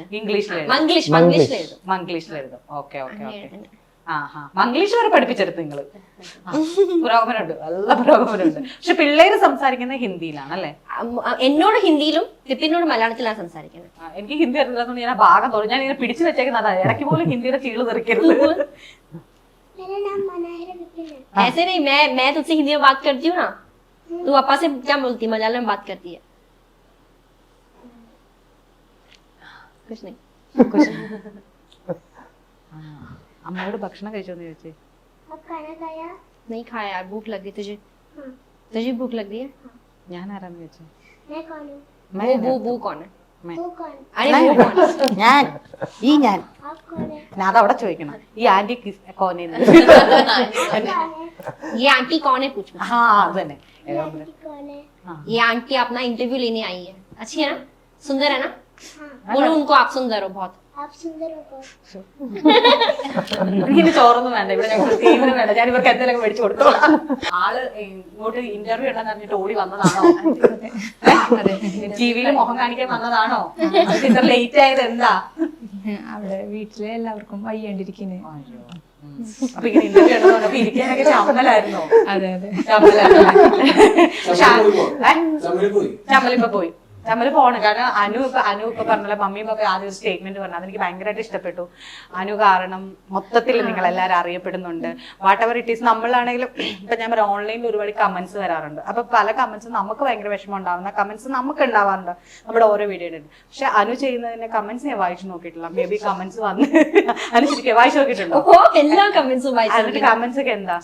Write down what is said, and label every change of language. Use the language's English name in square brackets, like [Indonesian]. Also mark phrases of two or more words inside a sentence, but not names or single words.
[Malayalam] മംഗ്ലീഷിലെഴുതും. ഓക്കെ ഓക്കെ ഓക്കെ. മംഗ്ലീഷ് വരെ പഠിപ്പിച്ചെടുത്ത് നിങ്ങള്. പുരോഗമനമുണ്ട്, നല്ല പുരോഗമനമുണ്ട്. പക്ഷെ പിള്ളേര് സംസാരിക്കുന്നത് ഹിന്ദിയിലാണ് അല്ലേ? എന്നോട് ഹിന്ദിയിലും വിപിനോട് മലയാളത്തിലാണ് സംസാരിക്കുന്നത്. എനിക്ക് ഹിന്ദി അറിയില്ലാത്തതുകൊണ്ട് ഞാൻ ആ ഭാഗം തോന്നി ഞാൻ ഇങ്ങനെ പിടിച്ചു വെച്ചേക്കുന്നത്. ഇടയ്ക്ക് പോലും ഹിന്ദിയുടെ ചീള് തെറിക്കരുത്. [Hindi] मेरा नाम मनाहिर विपिन है। ऐसे नहीं, मैं तुझसे हिंदी में बात करती हूँ ना, तू पापा से क्या बोलती है? मलयालम में बात करती है? कुछ नहीं. [Malayalam] അമ്മയോട് ഭക്ഷണം കഴിച്ചോന്ന് ചോദിച്ചേ. [Hindi] आप खाना खाया? नहीं खाया यार, भूख लग गई तुझे? तुझे भूख लग रही है? [Malayalam] ഞാൻ ആരാന്ന് ചോദിച്ചേ. [Hindi] मैं कौन हूँ? वो कौन है? तू कौन? अरे वो कौन? [Malayalam] ഞാൻ [Hindi] आप कौन है? [Malayalam] ഞാൻ അതവിടെ ചോദിക്കണം. ഈ ആന്റി കോനെന്ന്. [Hindi] आप कौन है? ये आंटी कौन है पूछ. ആ അത് തന്നെ. ये आंटी कौन है? ये आंटी अपना इंटरव्यू लेने आई है. अच्छी है ना? सुंदर है ना? हाँ। बोलो उनको आप सुंदर हो बहुत. आप सुंदर हो बहुत। [Malayalam] എനിക്കിനി ചോറൊന്നും വേണ്ട, ഇവിടെ ഞങ്ങൾക്ക് തീവ്രം വേണ്ട. ഞാൻ ഇവർക്ക് എന്തെങ്കിലും മേടിച്ചു കൊടുത്തോളാം. ആള് ഇങ്ങോട്ട് ഇന്റർവ്യൂ ഉണ്ടെന്ന് പറഞ്ഞിട്ട് ഓടി വന്നതാണോ? ടിവിയിൽ മുഖം കാണിക്കാൻ വന്നതാണോ? ഇത്ര ലേറ്റ് ആയത് എന്താ? അവിടെ വീട്ടിലെ എല്ലാവർക്കും വയ്യാണ്ടിരിക്കുന്നു. അപ്പൊ ഇങ്ങനെ ഇന്റർവ്യൂ ഉണ്ടെന്ന് പറഞ്ഞപ്പോ ഇരിക്കാനൊക്കെ ചമ്മലായിരുന്നോ? അതെ അതെ. ചമ്മലിപ്പോ പോയി. നമ്മള് പോണം. കാരണം അനു ഇപ്പൊ പറഞ്ഞ മമ്മിയും പപ്പ ആദ്യം ഒരു സ്റ്റേറ്റ്മെന്റ് പറഞ്ഞു, അതെനിക്ക് ഭയങ്കരമായിട്ട് ഇഷ്ടപ്പെട്ടു. അനു കാരണം മൊത്തത്തിൽ നിങ്ങൾ എല്ലാവരും അറിയപ്പെടുന്നുണ്ട്. [English] what ever it is. [Malayalam] നമ്മളാണെങ്കിലും ഇപ്പൊ ഞാൻ പറയാം, ഓൺലൈനിൽ ഒരുപാട് കമന്റ്സ് വരാറുണ്ട്. അപ്പൊ പല കമന്റ്സും നമുക്ക് ഭയങ്കര വിഷമം ഉണ്ടാവുന്ന കമന്റ്സ് നമുക്ക് ഉണ്ടാവാറുണ്ട് നമ്മുടെ ഓരോ വീഡിയോയുടെ. പക്ഷെ അനു ചെയ്യുന്നതിന്റെ കമന്റ്സ് ഞാൻ വായിച്ചു നോക്കിയിട്ടില്ല. [English] may be [Malayalam] കമന്റ്സ് വന്ന് അനു ശരിക്കും വായിച്ചു നോക്കിയിട്ടുണ്ടോ? എല്ലാ കമന്റ്സും വായിച്ചു. കമന്റ്സ് ഒക്കെ എന്താ